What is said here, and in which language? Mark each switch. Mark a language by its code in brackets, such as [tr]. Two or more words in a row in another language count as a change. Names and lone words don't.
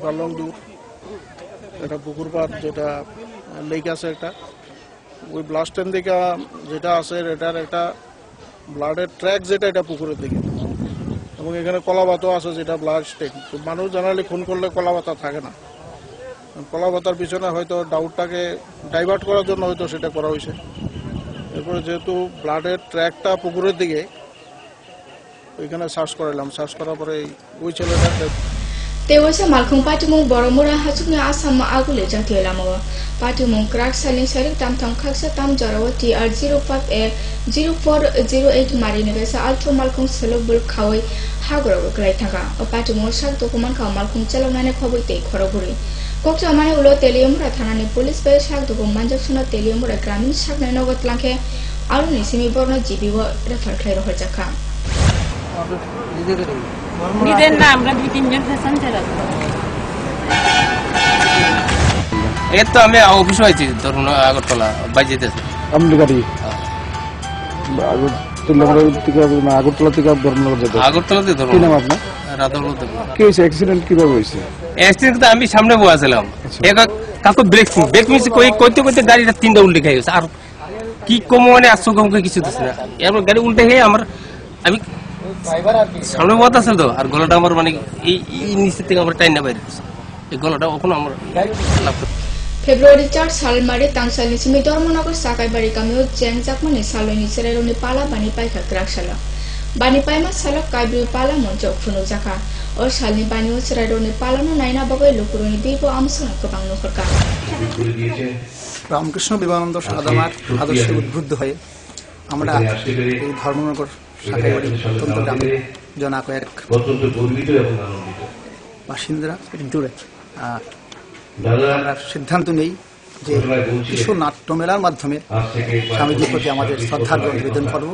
[bn] পার্লং দূর এটা পুকুর পাড় যেটা লেক আছে একটা ওই ব্লাস্টের দিকে যেটা আছে এটার একটা ব্লাডের ট্র্যাক যেটা এটা পুকুরের দিকে এবং এখানে কলাপাতাও আছে যেটা [en] blood stain [bn] তো মানুষ জেনারেলি খুন করলে কলাপাতা থাকে না কলাপাতার পিছনে হয়তো ডাউটটাকে ডাইভার্ট করার জন্য হয়তো সেটা করা হয়েছে এরপরে যেহেতু ব্লাডের ট্র্যাকটা পুকুরের দিকে ওইখানে সার্চ করার পরে ওই ছেলেটা [trp] Tewasa malkhung patimung boromora hachukni asam agule jatiyo lamawa patimung crack selling sarik tam khaksa tam jarawati R05A 0408 marini gasa ultra malkhung soluble khawai hagoro klai thaka o patimung sak dokuman khaw malkhung chalonane khoboite khoroburi kokja mane ulo teliumra thanani police be sak dokum manjaksuna teliumra gramin sak nanogot langke aluni simi borno jibiwo refer khlai rohor jakha [bn] নিজের না আমরা 2-3 জন পেশেন্ট ছিলাম এই তো আমি অফিসে আছি, ধরুন আগরতলা বাজিতেছে। আপনি গাড়ি আগরতলা থেকে ধর্মনগর যেতে? আগরতলাতে ধরুন। কি নাম আপনার? রাধাবল্লভ। কি হয়েছে? অ্যাক্সিডেন্ট কিভাবে হয়েছে? অ্যাক্সিডেন্ট আমি সামনে বসেছিলাম, কাকু ব্রেক মিশে কইতে কইতে গাড়িটা 3টা উল্টে খেয়ে গেছে। আর কি কম মানে আসছো কম কিছু দিচ্ছে না, এরপর গাড়ি উল্টে খেয়ে আমি সামনে বসে আসল তো, আর গলাটা আমার মানে এই নিচের থেকে আমার টাইম না বাইরে, এই গলাটা ওখানে আমার [trp] Februari 4 salmare tangsalni simi Dormonagar Sakaibari kamio jengjakmani saloni sereroni pala bani pai khakrakshalo bani pai ma salok kaibri pala monjok phunu jaka or salni bani o sereroni pala no naina bagoi lukuroni debo amsona kobang nukorka [bn] রামকৃষ্ণ বিবেকানন্দ সাদামার আদর্শে উদ্বুদ্ধ হয়ে আমরা এই ধর্মনগর সাকাইবাড়ি অত্যন্ত গ্রামের জনাকয়েক বাসিন্দারা জুড়ে আমরা সিদ্ধান্ত নেই যে কিছু নাট্যমেলার মাধ্যমে স্বামীজির প্রতি আমাদের শ্রদ্ধার্ঘ নিবেদন করব।